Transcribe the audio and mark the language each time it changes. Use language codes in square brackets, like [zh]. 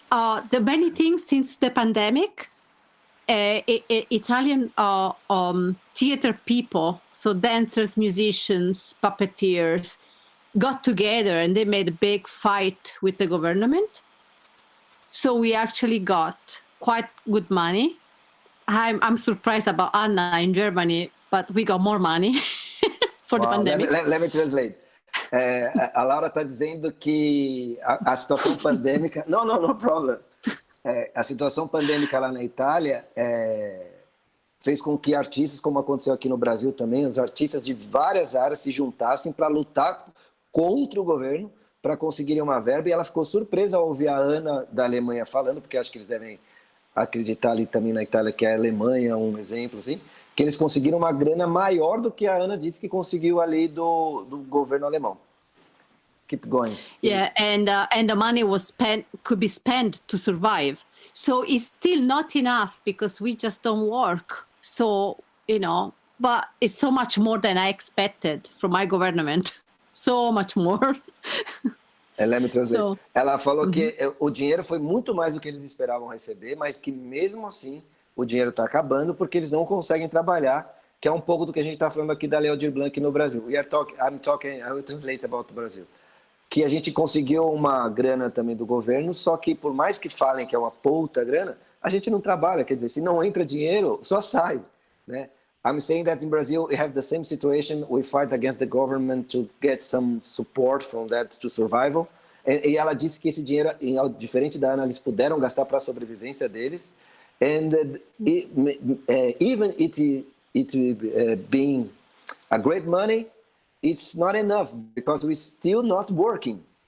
[en] The many things since the pandemic, Italian theater people, so dancers, musicians, puppeteers, got together and they made a big fight with the government. So we actually got quite good money. I'm surprised about Anna in Germany, but we got more money for the pandemic. Let me translate. [pt] A Laura está dizendo que a situação pandêmica... [en] No problem. [pt] A situação pandêmica lá na Itália fez com que artistas, como aconteceu aqui no Brasil também, os artistas de várias áreas se juntassem para lutar contra o governo, para conseguirem uma verba, e ela ficou surpresa ao ouvir a Ana da Alemanha falando, porque acho que eles devem acreditar ali também na Itália, que é a Alemanha, um exemplo assim, que eles conseguiram uma grana maior do que a Ana disse que conseguiu ali do governo alemão. [en] Keep going. Yeah, and the money could be spent to survive. So it's still not enough because we just don't work. So, but it's so much more than I expected from my government. So much more. Let me translate. [pt] Ela falou que o dinheiro foi muito mais do que eles esperavam receber, mas que mesmo assim o dinheiro está acabando porque eles não conseguem trabalhar, que é um pouco do que a gente está falando aqui da Lei Aldir Blanc no Brasil. [en] I will translate about the Brazil. [pt] Que a gente conseguiu uma grana também do governo, só que por mais que falem que é uma puta grana, a gente não trabalha, quer dizer, se não entra dinheiro, só sai, né? [en] I'm saying that in Brazil we have the same situation, we fight against the government to get some support from that to survival, [pt] e ela disse que esse dinheiro, diferente da Ana, eles puderam gastar para a sobrevivência deles, [en] and even it being a great money, it's not enough because we're still not working.